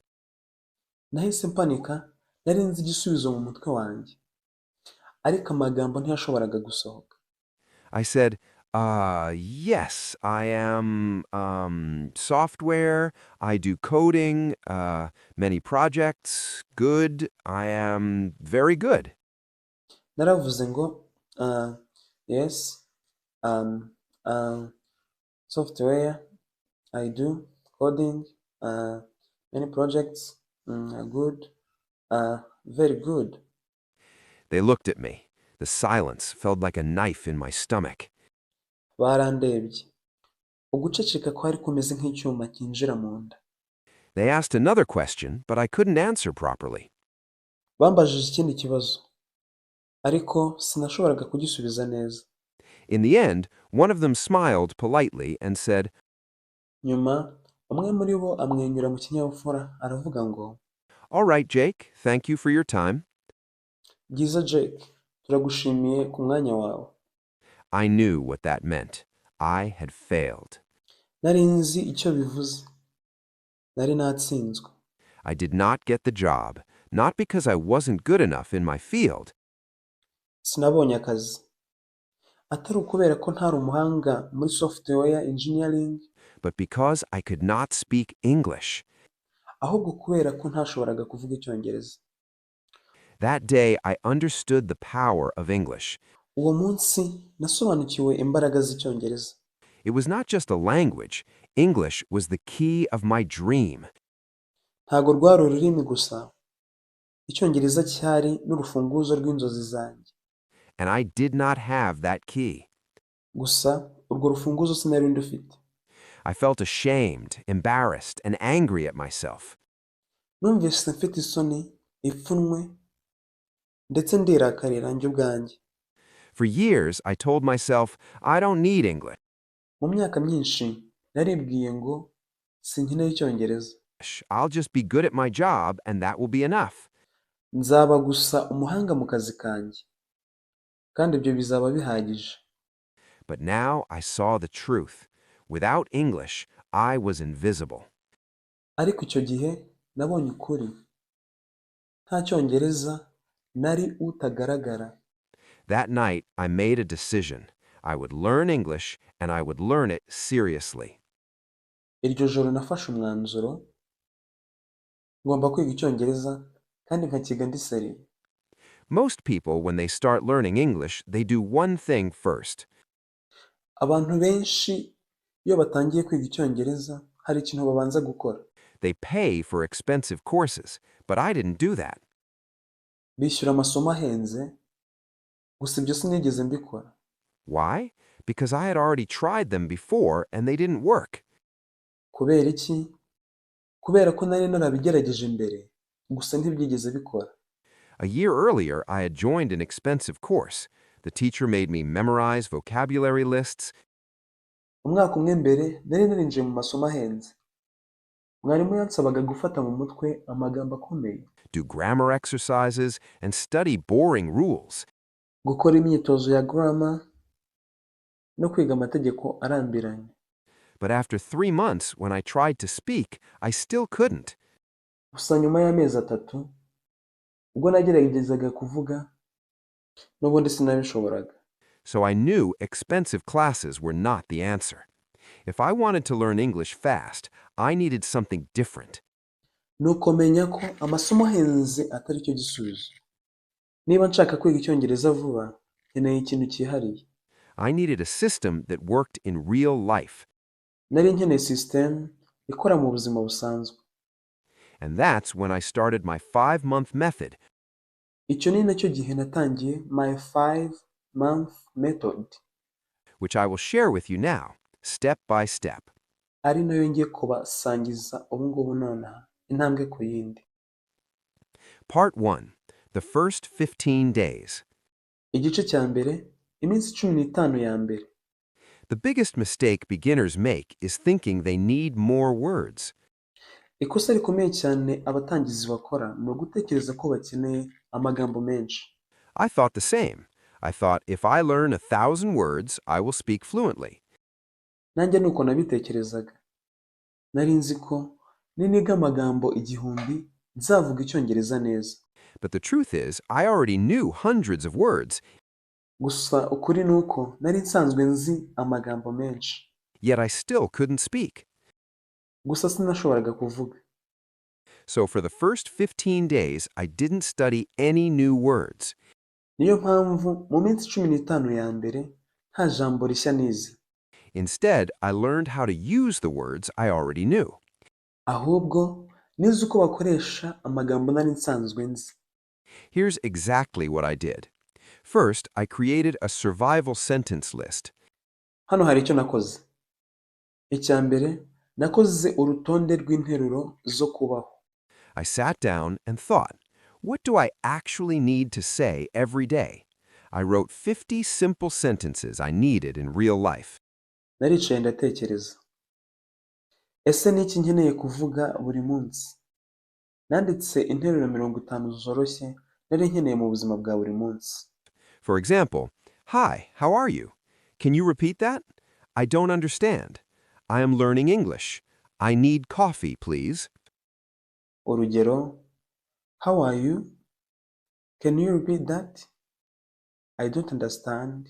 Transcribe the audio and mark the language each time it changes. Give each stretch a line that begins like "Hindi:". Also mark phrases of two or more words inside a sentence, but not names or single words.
Kinyarwanda: nahise mpanika, nari nzi igisubizo mu mutwe wanjye, ariko amagambo ntiyashoboraga gusohoka.
English: I said, yes, I am, software, I do coding, many projects, good, I am very good.
Kinyarwanda: Naravuze ngo
English: yes, um, uh, software, I do coding, many projects, good, very good. They looked at me. The silence felt like a knife in my stomach.
Kinyarwanda: Barandebye. Uguceceka kwari kumeze nk'icyuma cyinjira mu nda.
English: They asked another question, but I couldn't answer properly.
Kinyarwanda: Bambajije ikindi kibazo, ariko sinashoboraga kugisubiza neza.
English: In the end, one of them smiled politely and said,
Kinyarwanda: Nyuma, umwe muri bo amwenyura mu kinyabupfura aravuga ngo,
English: "All right, Jake, thank you for your time."
Kinyarwanda: byiza Jake, turagushimiye ku mwanya wawe.
English: I knew what that meant. I had failed.
Kinyarwanda: Nari nzi icyo bivuze. Nari natsinzwe.
English: I did not get the job, not because I wasn't good enough in my field,
Kinyarwanda: Sinabonye akazi. Atari ukubera ko ntari umuhanga muri
English: software engineering, but because I could not speak English.
Kinyarwanda: ahubwo kubera ko ntashoboraga kuvuga Icyongereza.
English: That day, I understood the power of English.
Kinyarwanda: Uwo munsi nasobanukiwe imbaraga z'Icyongereza.
English: It was not just a language. English was the key of my dream.
Kinyarwanda: Ntago rwari ururimi gusa, Icyongereza cyari n'urufunguzo rw'inzozi zanjye.
English: And I did not have that key.
Kinyarwanda: Gusa urwo rufunguzo sinari ndufite.
English: I felt ashamed, embarrassed, and angry at myself.
Kinyarwanda: Numvise mfite isoni, ipfunwe, ndetse ndirakarira njye ubwanjye.
English: For years, I told myself, I don't need English.
Kinyarwanda: Mu myaka myinshi naribwiye ngo sinkeneye Icyongereza.
English: I'll just be good at my job, and that will be enough.
Kinyarwanda: Nzaba gusa umuhanga mu kazi kanjye, kandi ibyo bizaba bihagije.
English: But now I saw the truth. Without English, I was invisible.
Kinyarwanda: Ariko icyo gihe nabonye ukuri. Nta Cyongereza nari utagaragara.
English: That night, I made a decision. I would learn English, and I would learn it seriously.
Kinyarwanda: Iryo joro nafashe umwanzuro, ngomba kwiga Icyongereza kandi nkakiga ndi seriye.
English: Most people, when they start learning English, they do one thing first.
Kinyarwanda: Abantu benshi iyo batangiye kwiga Icyongereza hari ikintu babanza gukora.
English: They pay for expensive courses, but I didn't do that.
Kinyarwanda: Bishyura amasomo ahenze, gusa ibyo sinigeze mbikora.
English: Why? Because I had already tried them before and they didn't work.
Kinyarwanda: Kubera iki? Kubera ko nari narabigerageje mbere, gusa ntibyigeze bikora.
English: A year earlier, I had joined an expensive course. The teacher made me memorize vocabulary lists.
Kinyarwanda: Umwaka umwe mbere nari narinjiye mu masomo ahenze. Mwarimu yansabaga gufata mu mutwe amagambo akomeye.
English: Do grammar exercises, and study boring rules.
Kinyarwanda: Gukora imyitozo ya grammar no kwiga amategeko arambiranye.
English: But after 3 months, when I tried to speak, I still couldn't.
Kinyarwanda: Gusa nyuma y'amezi 3, ubwo nageragezaga kuvuga, n'ubundi sinabishoboraga.
English: So I knew expensive classes were not the answer. If I wanted to learn English fast, I needed something different.
Kinyarwanda: Nuko menya ko amasomo ahenze atari cyo gisubizo. Niba nshaka kwiga Icyongereza vuba, nkeneye ikintu cyihariye.
English: I needed a system that worked in real life.
Kinyarwanda: Nari nkeneye system ikora mu buzima busanzwe.
English: And that's when I started my 5-month method.
Kinyarwanda: Icyo ni nacyo gihe natangiye
English: my 5-month method, Which I will share with you now, step by step.
Kinyarwanda: ari nayo ngiye kubasangiza ubu ngubu nonaha, intambwe ku yindi.
English: Part 1. The first 15 days.
Kinyarwanda: Igice cya mbere, iminsi 15 ya mbere.
English: The biggest mistake beginners make is thinking they need more words.
Kinyarwanda: Ikosa rikomeye cyane abatangizi bakora ni ugutekereza ko bakeneye amagambo menshi.
English: I thought the same. I thought if I learn 1,000 words, I will speak fluently.
Kinyarwanda: Nanjye nuko nabitekerezaga. Nari nzi ko niniga amagambo igihumbi nzavuga icyongereza neza.
English: But the truth is, I already knew hundreds of words,
Kinyarwanda: Gusa ukuri ni uko nari nsanzwe nzi amagambo menshi,
English: yet I still couldn't speak.
Kinyarwanda: gusa sinashoboraga kuvuga.
English: So for the first 15 days, I didn't study any new words.
Kinyarwanda: Niyo mpamvu mu minsi 15 ya mbere nta jambo rishya nize,
English: Instead, I learned how to use the words I already knew.
Kinyarwanda: ahubwo nize uko bakoresha amagambo nari nsanzwe nzi.
English: Here's exactly what I did. First, I created a survival sentence list.
Kinyarwanda: Hano hari icyo nakoze. Icya mbere, nakoze urutonde rw'interuro zo kubaho.
English: I sat down and thought, what do I actually need to say every day? I wrote 50 simple sentences I needed in real life.
Kinyarwanda: Naricaye ndatekereza. Ese ni iki nkeneye kuvuga buri munsi? Nanditse interuro 50 zoroshye nari nkeneye mu buzima bwa buri munsi.
English: For example, hi, how are you? Can you repeat that? I don't understand. I am learning English. I need coffee, please. Urugero, how are you? Can you repeat that? I don't understand.